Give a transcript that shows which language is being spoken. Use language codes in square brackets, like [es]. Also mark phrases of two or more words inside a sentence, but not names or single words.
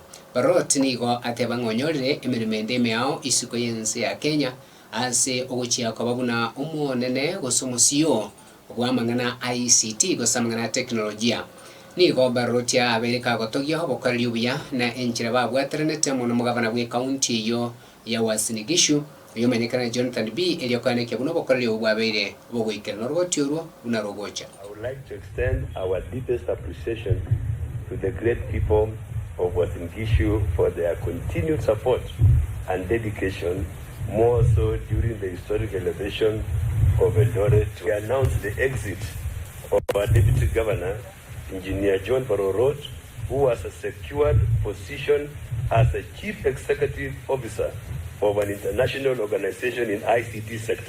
[guz] Barorot nigo ateba ngonyorire emirimo meao isiko yense ya Kenya ase oguchia kwababuna umonene gosomusio gwamangana ICT gosamangana teknolojia. Nigo Barorot ya abereka gotogia obokoreri obuya na enchira babwaterenete muno mugavana bwe county yo ya Uasin Gishu yomenyekana Jonathan B eliokane kebuno bokoreri obwabeire bogoikera norgoti urwo unarogocha. [en] I would like to extend our deepest appreciation to the great people of Uasin Gishu for their continued support and dedication, more so during the historic elevation of Eldoret. We announced the exit of our Deputy Governor, Engineer John Barorot, who has a secured position as the Chief Executive Officer of an international organization in ICT sector.